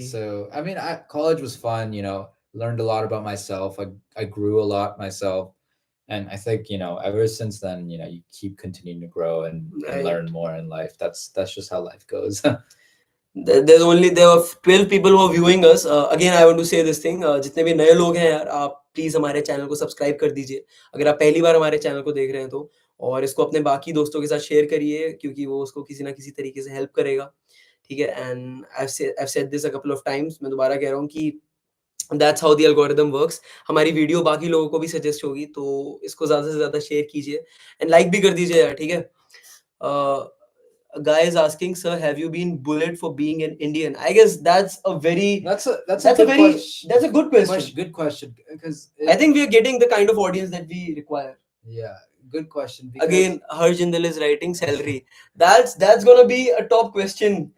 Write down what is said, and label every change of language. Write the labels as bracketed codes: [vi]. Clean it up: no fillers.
[en] So I mean, college was fun. You know, learned a lot about myself. I grew a lot myself, and I think, you know, ever since then, you know, you keep continuing to grow and learn more in life. That's just how life goes. there were 12 people who are viewing us. Again, I want to say this thing. [hi] जितने भी नए लोग हैं यार, आप please हमारे channel को subscribe कर दीजिए अगर आप पहली बार हमारे चैनल को देख रहे हैं तो, और इसको अपने बाकी दोस्तों के साथ शेयर करिए, क्योंकि वो उसको किसी ना किसी तरीके से हेल्प करेगा. ठीक है. [en] And I've said this a couple of times. [hi] मैं दोबारा कह रहा हूँ कि [en] that's how the algorithm works. [hi] हमारी वीडियो बाकी लोगों को भी सजेस्ट होगी, तो इसको ज्यादा से ज्यादा शेयर कीजिए एंड लाइक भी कर दीजिए यार. ठीक है. [en] uh, a guy is asking, "Sir, have you been bullied for being an Indian?" I guess that's a very That's a good question. that's a good question. Good question because I think we are getting the kind of audience that we require. yeah, good question because Again, Harjindal is writing salary. That's gonna be a top question.